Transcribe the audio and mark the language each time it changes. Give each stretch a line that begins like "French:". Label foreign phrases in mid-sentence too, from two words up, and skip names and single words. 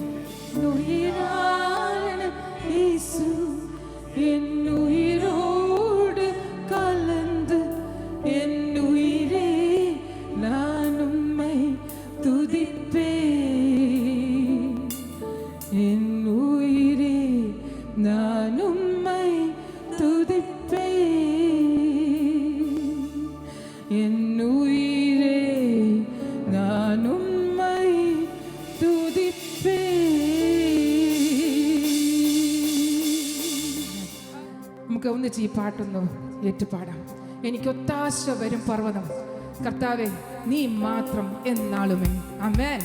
Tamil: உயிரான இயேசு என் உயிரோடு கலந்து, என் உயிரே நான் உம்மை துதிப்பேன். என் உயிரே நான் உம்மை துதிப்பேன். என் உயிரே நான் உம்மை തുതിപ്പേ.
Malayalam: നമുക്ക് ഒന്നിച്ച് ഈ പാട്ടൊന്ന് ഏറ്റുപാടാം. എനിക്ക് ഒത്താശ വരും പർവ്വതം, കർത്താവേ നീ മാത്രം എന്നാളുമേ. ആമേൻ.